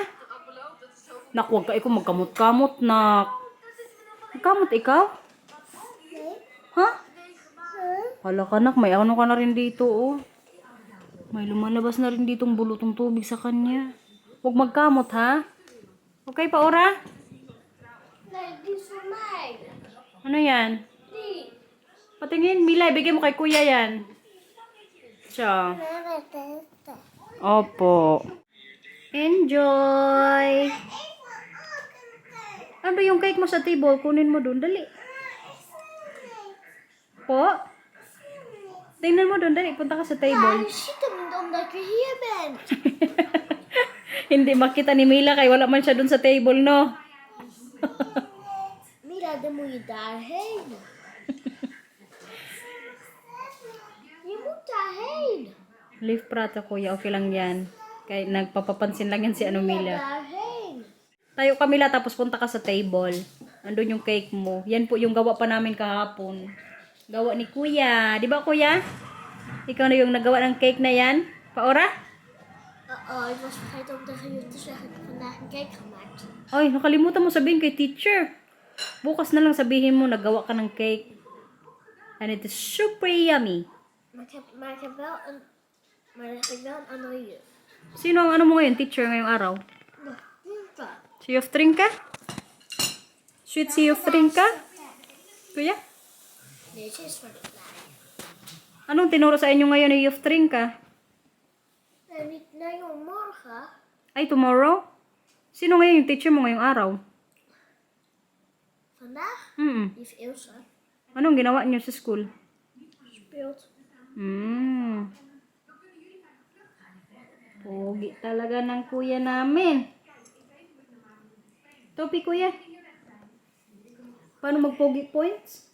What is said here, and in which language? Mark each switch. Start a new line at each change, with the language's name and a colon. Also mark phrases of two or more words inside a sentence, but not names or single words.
Filipino: Nak, huwag ka ikaw magkamot-kamot, nak. Magkamot ikaw? Ha? Hala kanak, may ano ka na rin dito, oh. May lumalabas na rin ditong bulutong tubig sa kanya. Huwag magkamot, ha? Okay pa, Ora?
English: Like this for mine.
Filipino: Ano yan? Please. Patingin, Mila, ibigay mo kay kuya yan. Siya. Opo. Enjoy! Ano ba yung cake mo sa table? Kunin mo dun. Dali. Po? Tingnan mo dun. Dali. Punta ka sa table.
Dutch: Zitten omdat je hier bent.
Filipino: Hindi makita ni Mila kay wala man siya dun sa table, no?
Dutch: Mila, dan moet je daarheen. Je moet daarheen. Leave prato,
Filipino: kuya. Okay lang yan. Kaya nagpapapansin lang yan si ano, Mila.
Dutch: Daarheen.
Filipino: Tayo ka, Mila, tapos punta ka sa table. Andun yung cake mo. Yan po yung gawa pa namin kahapon. Gawa ni kuya. Di ba, kuya? Ikaw na yung nagawa ng cake na yan? Paora?
Dutch: Ik was vergeten om tegen jullie te zeggen dat ik vandaag een cake gemaakt.
Filipino: Ay, nakalimutan mo sabihin kay teacher. Bukas na lang sabihin mo, nagawa ka ng cake.
English: And it is super yummy.
Dutch: Maar ik heb wel een... Maar dan heb ik wel een andere juf.
Filipino: Sino ang ano mo ngayon, teacher, ngayong araw? Si Yoftrinka? Sweet si Yoftrinka? Kuya?
Dutch: Deze is voor de kleine.
Filipino: Anong tinuro sa inyo ngayon ni Yoftrinka?
Dutch: Nee, niet naar jou morgen.
Filipino: Ay, tomorrow? Sino ngayon yung teacher mo ngayong araw?
Dutch: Vandaag? Lief Ilse.
Filipino: Anong ginawa niyo sa school?
Dutch: Speelt.
Filipino: Pogi talaga ng kuya namin. Topi, kuya. Paano mag-pogi points?